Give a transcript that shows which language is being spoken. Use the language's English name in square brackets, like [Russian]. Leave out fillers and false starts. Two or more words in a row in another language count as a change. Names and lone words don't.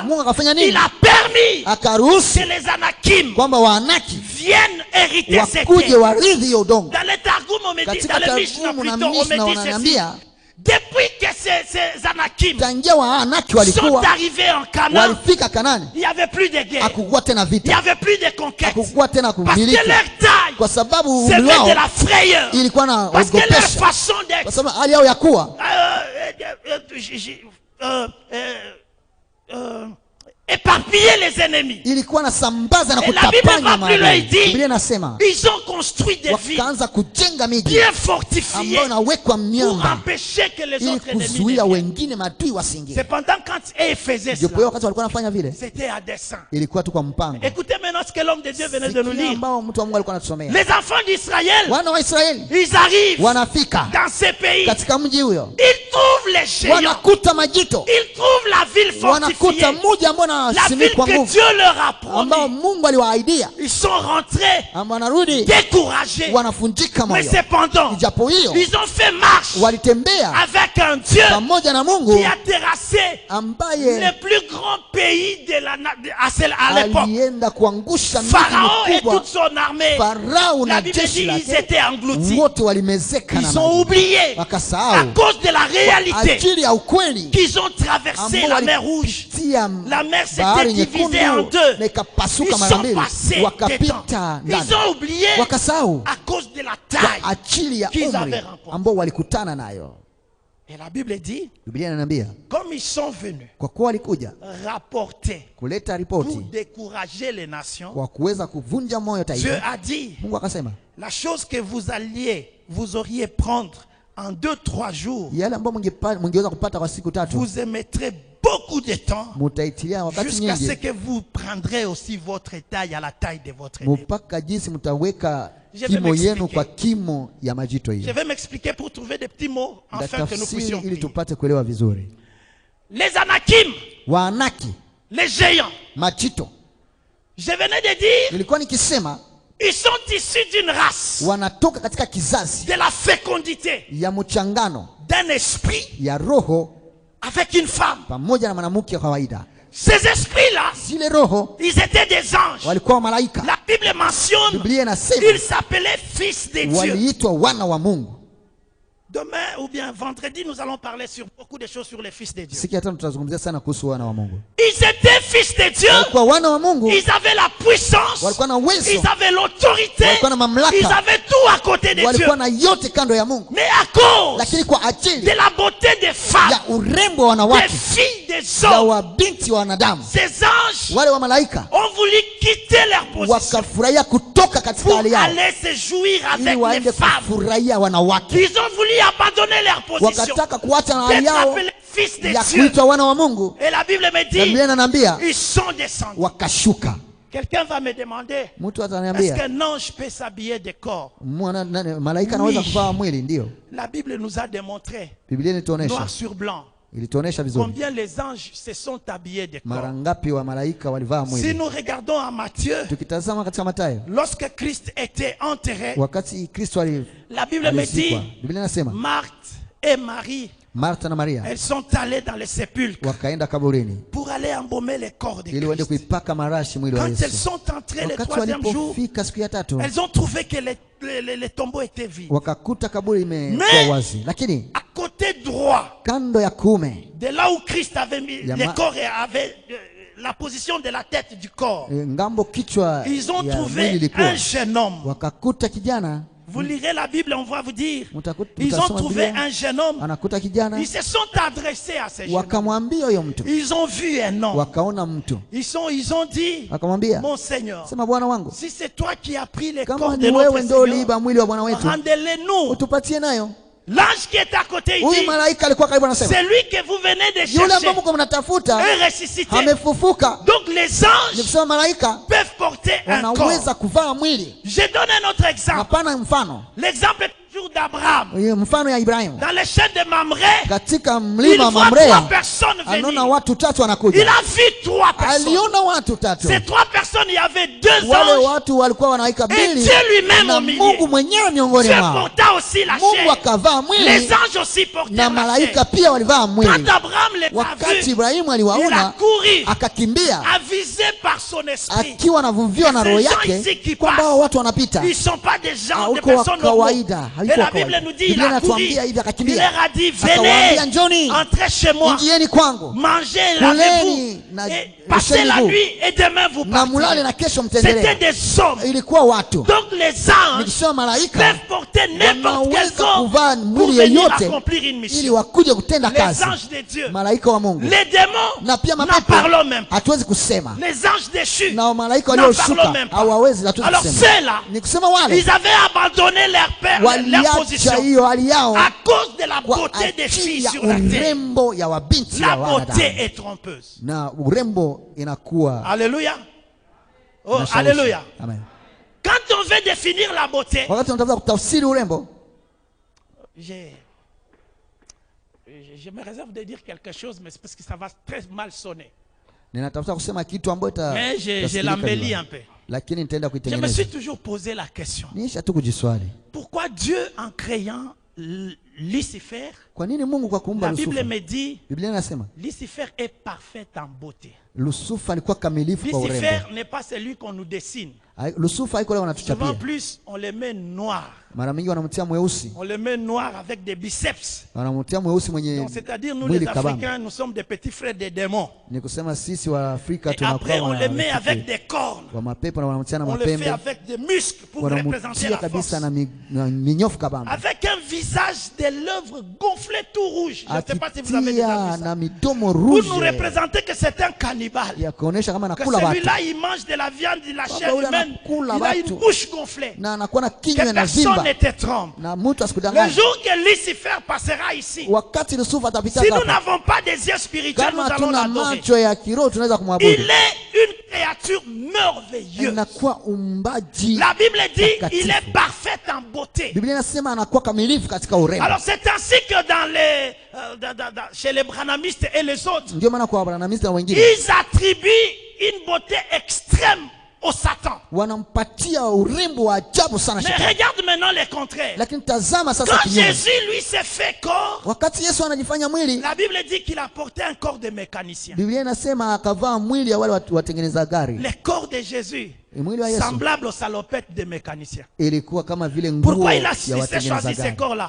[French] Il a permis que les Anakim viennent hériter cette terre. Dans les Targum, on me dit, dans le Mishnah plutôt, on me dit ceci. Depuis que ces Anakim [Swahili] tangia Waanaki [French] sont [Swahili] walikuwa [French] arrivés en Canaan, [Swahili] walifika Kanani, [French] il n'y avait plus de guerre, [Swahili] hakukuwa tena [French] il n'y [Swahili] vita, [French] avait plus de conquête, [Swahili] hakukuwa tena [French] parce que [Swahili] kumiliki, [French] leur taille [Swahili] kwa sababu [French] c'était [Swahili] umri wao [French] de la frayeur, [Swahili] ilikuwa na [French] parce que leur [Swahili] ogopesha, [French] façon [Swahili] kwa [French] d'être [Swahili] sababu hali yao ya kuwa [French] éparpiller les ennemis. [Swahili] ilikuwa na sambaza na [French] Et la Bible [Swahili] kutapanya [French] va plus loin, il [Swahili] maadui. [French] dit, [Swahili] Biblia inasema [French] ils ont construit des villes [Swahili] wakaanza kujenga miji [French] bien fortifiées [Swahili] ambayo inawekwa [French] pour [Swahili] miamba [French] empêcher que les [Swahili] ili [French] autres ennemis ne [Swahili] kuzuia [French] viennent. [Swahili] wengine maadui wasiingie. [French] Cependant, quand ils faisaient [Swahili] Ndipo [French] cela, [Swahili] wakati walikuwa wanafanya vile, [French] c'était à dessein. [Swahili] ilikuwa tu kwa mpango. [French] Écoutez maintenant ce que l'homme de Dieu venait de nous [Swahili] Sikia [French] lire. [Swahili] ambao mtu wa Mungu alikuwa anatusomea. [French] Les enfants d'Israël, [Swahili] Wana wa Israeli [French] ils arrivent [Swahili] wanafika [French] dans ces pays. [Swahili] katika mji huyo, [French] Ils trouvent les géants. [Swahili] wanakuta majito, [French] Ils trouvent la ville [Swahili] wanakuta [French] fortifiée. [Swahili] mji ambao [French] La ville [Swahili] unasimikwa [French] que [Swahili] nguvu, [French] Dieu leur a [Swahili] ambao [French] promis. [Swahili] Mungu aliwaahidia, [French] Ils sont rentrés [Swahili] ambao wanarudi [French] découragés. [Swahili] wanafunjika [French] Mais [Swahili] moyo. [French] cependant, [Swahili] Ijapo hiyo [French] ils ont fait marche [Swahili] walitembea [French] avec un Dieu [Swahili] pamoja na Mungu [French] qui a terrassé [Swahili] ambaye [French] le plus grand pays de à l'époque. [Swahili] alienda kuangusha miji [French] Pharaon et [Swahili] mikubwa. [French] toute son armée. [Swahili] Farao [French] La [Swahili] na [French] Bible [Swahili] jeshi [French] dit ils [Swahili] lake [French] étaient engloutis. [Swahili] wote walimezeka na [French] Ils ont [Swahili] maji, [French] oublié à [Swahili] wakasahau [French] cause de la réalité [Swahili] ajili ya ukweli [French] qu'ils ont traversé [Swahili] ambao [French] la mer Rouge. [Swahili] walipitia [French] La mer s'était [Swahili] bahari [French] divisée en [Swahili] nyekundu [French] deux. [Swahili] na ikapasuka [French] Ils [Swahili] mara [French] sont [Swahili] mbili, [French] passés [Swahili] wakapita [French] dedans. [Swahili] ndani, [French] Ils ont oublié [Swahili] wakasahau [French] à cause de la [Swahili] kwa [French] taille [Swahili] ajili ya [French] qu'ils [Swahili] umri [French] avaient rencontrée. [Swahili] ambao walikutana nayo. [French] Et la Bible dit, [Swahili] Biblia inaniambia [French] comme ils sont venus [Swahili] kwa kuwa walikuja [French] rapporter [Swahili] kuleta [French] pour [Swahili] ripoti [French] décourager les nations, [Swahili] kwa kuweza kuvunja moyo [French] Dieu [Swahili] taifa, [French] a dit, [Swahili] Mungu akasema [French] la chose que vous auriez prendre en 2-3 jours, [Swahili] yale ambayo mungeweza kupata kwa siku tatu, [French] vous émettrez beaucoup de temps [Swahili] mutaitilia wakati [French] jusqu'à ce [Swahili] nyingi [French] que vous prendrez aussi votre taille à la taille de votre ennemi. [Swahili] mpaka jinsi mtaweka [French] Je vais [Swahili] kimo yenu [French] m'expliquer. [Swahili] kwa kimo ya majito [French] Je [Swahili] hiyo. [French] vais m'expliquer pour trouver des petits mots afin que nous puissions [Swahili] Tafsiri ili [French] prier. [Swahili] tupate kuelewa vizuri. [French] Les Anakim, [Swahili] Waanaki, [French] les géants, [Swahili] majito, [French] je venais de dire, [Swahili] nilikuwa nikisema [French] ils sont issus d'une race, [Swahili] wanatoka katika kizazi [French] de la fécondité, [Swahili] ya mchangano [French] d'un esprit [Swahili] ya roho [French] avec une femme. [Swahili] pamoja na mwanamke wa kawaida. [French] Ces esprits-là, [Swahili] Zile roho [French] ils étaient des anges. [Swahili] walikuwa malaika. [French] La Bible mentionne, [Swahili] Biblia inasema [French] ils s'appelaient fils de Dieu. [Swahili] waliitwa wana wa Mungu. [French] Demain ou bien vendredi, nous allons parler sur beaucoup de choses sur les fils de Dieu. [Swahili] Siku ya tano tutazungumzia sana kuhusu wana wa Mungu. [French] Ils étaient fils de Dieu. [Swahili] Walikuwa wana wa Mungu, [French] Ils avaient la puissance. [Swahili] walikuwa na uwezo, [French] Ils avaient l'autorité. [Swahili] walikuwa na mamlaka, [French] Ils avaient tout à côté de Dieu. [Swahili] walikuwa na yote kando ya Mungu, [French] Mais à cause [Swahili] lakini kwa ajili [French] de la beauté des femmes, [Swahili] ya urembo wa [French] des [Swahili] wanawake [French] filles, des [Swahili] ya [French] hommes, [Swahili] wabinti wa wanadamu, [French] ces anges [Swahili] wale wa malaika [French] ont voulu quitter leur position [Swahili] wakafurahia kutoka katika [French] pour [Swahili] hali yao [French] aller se jouir [Swahili] ili [French] avec [Swahili] waende [French] les femmes. [Swahili] kufurahia wanawake. [French] Ils ont voulu abandonner leur position [Swahili] Wakataka kuacha na hali [French] d'être [Swahili] yao [French] appelés fils de [Swahili] ya [French] Dieu. [Swahili] kuitwa wana wa Mungu. [French] Et la Bible me [Swahili] Na [French] dit, [Swahili] Biblia inaniambia [French] ils sont descendus. [Swahili] wakashuka. [French] Quelqu'un va me demander, [Swahili] Mtu [French] est-ce [Swahili] ataniambia [French] qu'un ange peut s'habiller de corps? [Swahili] malaika anaweza [French] Oui. [Swahili] kuvaa mwili? Ndio, [French] La Bible nous a démontré, [Swahili] Biblia ilituonesha, [French] noir sur blanc, [Swahili] ilituonesha vizuri [French] combien les anges se sont habillés de corps. [Swahili] mara ngapi wa malaika walivaa [French] Si [Swahili] mwili. [French] nous regardons en Matthieu, [Swahili] Tukitazama katika Mathayo, [French] lorsque Christ était enterré, [Swahili] wakati Kristo [French] la Bible me [Swahili] alizikwa, [French] dit, [Swahili] Biblia inasema [French] Marthe et Marie, [Swahili] Martha na Maria [French] elles sont allées dans le sépulcre [Swahili] wakaenda kaburini [French] pour aller embaumer les corps de [Swahili] ili waende [French] Christ. [Swahili] kuipaka marashi mwili wa [French] Quand elles [Swahili] Yesu. [French] sont entrées le [Swahili] Wakati [French] troisième jour, [Swahili] walipofika siku ya tatu, [French] elles ont trouvé que les tombeaux étaient vides. [Swahili] wakakuta kaburi imekuwa [French] Mais- [Swahili] wazi, lakini [French] À côté droit, [Swahili] kando ya kuume, [French] de là où Christ avait mis [Swahili] Yama- [French] les corps et avait la position de la tête du corps, [Swahili] ngambo kichwa [French] ils ont [Swahili] ya mwili [French] trouvé [Swahili] ilikuwa, [French] un jeune homme. [Swahili] wakakuta kijana. [French] Vous lirez la Bible, on va vous dire. [Swahili] Mtakuta- [French] Ils ont [Swahili] mtasoma [French] trouvé [Swahili] Biblia, [French] un jeune homme. [Swahili] anakuta kijana, [French] Ils se sont adressés à ce jeune homme. [Swahili] wakamwambia huyo mtu, [French] Ils ont vu un homme. [Swahili] wakaona mtu, [French] Ils ont dit, [Swahili] wakamwambia [French] mon Seigneur, [Swahili] sema, Bwana wangu, [French] si c'est toi qui as pris les [Swahili] kama [French] corps [Swahili] ni [French] de notre [Swahili] wewe ndio [French] Seigneur, [Swahili] uliiba mwili wa Bwana wetu, [French] rendez-les-nous. [Swahili] utupatie nayo. [French] L'ange qui est à côté, il [Swahili] Huyu [French] dit, [Swahili] malaika alikuwa karibu, anasema [French] c'est lui que vous venez de [Swahili] yule ambao [French] chercher [Swahili] mko mnatafuta [French] et ressuscité. [Swahili] amefufuka. [French] Donc les [Swahili] Ni [French] anges [Swahili] kusema malaika [French] peuvent porter un [Swahili] wanaweza [French] corps. [Swahili] kuvaa mwili. [French] Je donne un autre exemple. [Swahili] Hapana, mfano [French] L'exemple est toujours d'Abraham. [Swahili] hiyo, mfano ya Ibrahimu [French] Dans les chaînes de Mamré, [Swahili] katika [French] il [Swahili] mlima [French] voit trois [Swahili] Mamrea, [French] personnes [Swahili] anaona [French] venir. [Swahili] watu tatu [French] Il [Swahili] wanakuja, [French] a vu trois personnes. [Swahili] aliona watu tatu. [French] Ces trois personnes personnes, il y avait 2 [Swahili] wale [French] anges. [Swahili] watu walikuwa wanaika [French] Et [Swahili] mbili [French] Dieu lui-même [Swahili] na [French] au milieu. [Swahili] Mungu mwenyewe miongoni [French] Dieu [Swahili] mwao. [French] porta aussi la [Swahili] Mungu [French] chair. [Swahili] akavaa [French] Les [Swahili] mwili [French] anges aussi portèrent [Swahili] na [French] la [Swahili] malaika [French] chair. [Swahili] pia walivaa [French] Quand [Swahili] mwili. [French] Abraham les a [Swahili] Wakati [French] vus, [Swahili] Ibrahimu [French] il a [Swahili] aliwaona [French] couru, [Swahili] akakimbia [French] avisé par son esprit. [Swahili] akiwa anavuviwa na roho [French] Ces gens ici [Swahili] yake [French] qui [Swahili] kwamba hao [French] passent, [Swahili] watu wanapita. [French] ils ne sont pas des gens, des [Swahili] Haukuwa [French] personnes normales. [Swahili] kawaida, [French] Et [Swahili] haikuwa [French] la Bible [Swahili] kawaida. [French] nous dit, il [Swahili] Biblia [French] a couru. [Swahili] inatuambia hivi [French] Il [Swahili] akakimbia. [French] leur a dit, [Swahili] Akawaambia, [French] venez, [Swahili] njoni, [French] entrez chez moi, [Swahili] ingieni kwangu, [French] mangez, [Swahili] kuleni [French] lavez-vous, [Swahili] na [French] et passez la [Swahili] msheni [French] nuit et demain vous [Swahili] na mulale [French] partez. [Swahili] na kesho [French] C'était [Swahili] mtendelee. [French] des hommes. [Swahili] Ilikuwa watu. [French] Donc les anges [Swahili] Nikisema malaika [French] peuvent porter n'importe quel [Swahili] wanaweza [French] corps [Swahili] kuvaa [French] pour [Swahili] mwili [French] venir [Swahili] yeyote [French] accomplir une [Swahili] ili [French] mission. [Swahili] wakuje kutenda [French] Les [Swahili] kazi. [French] anges de Dieu, [Swahili] Malaika wa Mungu [French] les démons, [Swahili] na pia [French] n'en [Swahili] mapepo [French] parlons même pas. [Swahili] hatuwezi kusema, [French] Les anges déchus, [Swahili] na malaika [French] n'en [Swahili] walioshuka [French] parlons même pas. [Swahili] hawawezi, hatuwezi [French] Alors [Swahili] kusema. [French] ceux-là, [Swahili] Ni kusema wale [French] ils avaient abandonné leur père, leur [Swahili] waliacha [French] position [Swahili] hiyo hali yao [French] à cause de la [Swahili] kwa [French] beauté des [Swahili] ajili [French] filles [Swahili] ya [French] sur la terre. [Swahili] urembo ya wabinti [French] La [Swahili] wa [French] beauté [Swahili] wanadamu, [French] est trompeuse. [Swahili] na urembo inakuwa [French] Alléluia. Oh, [Swahili] inashawishi. [French] alléluia. Amen. Quand on veut définir la beauté, [Swahili] Wakati unatafuta kutafsiri urembo, [French] je me réserve de dire quelque chose, mais c'est parce que ça va très mal sonner. [Swahili] ninatafuta kusema kitu ambayo [French] Mais je l'embellis un peu. [Swahili] lakini nitaenda [French] Je me [Swahili] kuitengeneza. [French] suis toujours posé la question. [Swahili] Niisha tu kujiswali, [French] Pourquoi Dieu, en créant Lucifer, [Swahili] kwa nini Mungu kwa kuumba [French] la Bible [Swahili] Lusufa? [French] me dit, [Swahili] Biblia inasema [French] Lucifer est parfait en beauté. [Swahili] Lusufa alikuwa kamilifu kwa [French] Lucifer [Swahili] urembo. [French] n'est pas celui qu'on nous dessine. [Swahili] Lusufa haiko leo [French] Souvent [Swahili] wanatuchapia, [French] plus, on les met noirs. [Swahili] mara mingi wanamtia mweusi, [French] On les met noirs avec des biceps. [Swahili] wanamtia mweusi mwenye [French] Donc, c'est-à-dire, nous [Swahili] mwili [French] les [Swahili] kabambe. [French] Africains, nous sommes des petits frères des démons. [Swahili] Ni kusema sisi wa Afrika [French] Et après, on [Swahili] tunakuwa [French] les met avec des cornes. [Swahili] wa mapepo na wanamtia na [French] On les fait [Swahili] mapembe, [French] avec des muscles pour représenter [Swahili] wanamutia [French] la force. [Swahili] kabisa na minyofu kabambe, [French] Avec un visage de l'œuvre gonflé tout rouge. Je ne sais pas si vous avez déjà [Swahili] akitia [French] vu ça. [Swahili] na midomo [French] Pour rouge nous représenter que c'est un cannibale. [Swahili] ya kuonesha kama [French] Que [Swahili] nakula watu [French] celui-là, il mange de la viande, de la chair [Swahili] ule [French] humaine. [Swahili] anakula [French] Il a une [Swahili] watu. [French] bouche gonflée. [Swahili] na anakuwa na [French] Que [Swahili] kinywa na [French] personne [Swahili] vimba [French] ne te trompe. [Swahili] na mtu [French] Le [Swahili] asikudanganye. [French] jour que Lucifer passera ici, [Swahili] Wakati Lusufa atapita [French] si nous [Swahili] hapa, [French] n'avons pas des yeux spirituels, nous [Swahili] kama [French] allons [Swahili] tuna [French] l'adorer. [Swahili] macho ya kiroho tunaweza [French] Il [Swahili] kumwabudu. [French] est une créature merveilleuse. [Swahili] Inakuwa umbaji. [French] La Bible dit [Swahili] takatifu. [French] il est parfait en beauté. [Swahili] Biblia inasema anakuwa kamilifu katika urembo. [French] Alors c'est ainsi que chez les branhamistes et les autres, [Swahili] Ndio maana kwa Abrahamista na wengine [French] ils attribuent une beauté extrême au Satan. [Swahili] wanampatia urembo wa ajabu sana [French] Mais [Swahili] shetani. [French] regarde maintenant les contraires. [Swahili] Lakini tazama sasa [French] Quand [Swahili] kinyume. [French] Jésus lui s'est fait corps, [Swahili] Wakati Yesu anajifanya mwili, [French] la Bible dit qu'il a porté un corps de mécanicien. [Swahili] Biblia inasema akavaa mwili ya wale watengeneza gari. [French] Le corps de Jésus, [Swahili] Mwili wa Yesu [French] semblable aux salopettes des mécaniciens. [Swahili] ilikuwa kama vile nguo [French] Pourquoi il a [Swahili] ya [French] choisi [Swahili] watengeneza [French] ces [Swahili] gari. [French] corps-là?